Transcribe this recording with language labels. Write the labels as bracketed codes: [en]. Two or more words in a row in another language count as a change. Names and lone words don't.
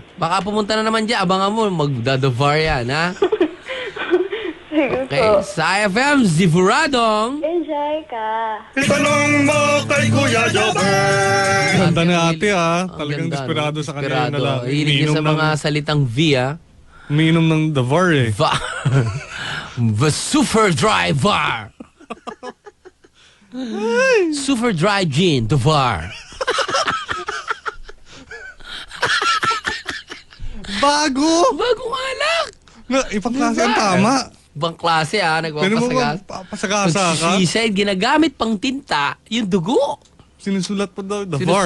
[tl] Baka pumunta na naman dyan. Abangan mo, magda-the VAR yan, ha? Sige Okay. po. Sa IFM, Zivuradong. Enjoy ka. Itanong mo kay Kuya Jobber. Ganda ni ate ha. Ang Talagang ganda, desperado no? sa kanya na lang. Hilig niya sa mga salitang V, ha? Umiinom ng The VAR eh. VAR. [en] The super dry VAR. Super dry gin, the VAR. [tl] Bago! Bagong alak. Na, ibang klase ang tama. Ibang klase, ha? Pero mo Nagpapasagas. papasagasa ka? Suicide, ginagamit pang tinta, yung dugo. Sinusulat pa daw The VAR.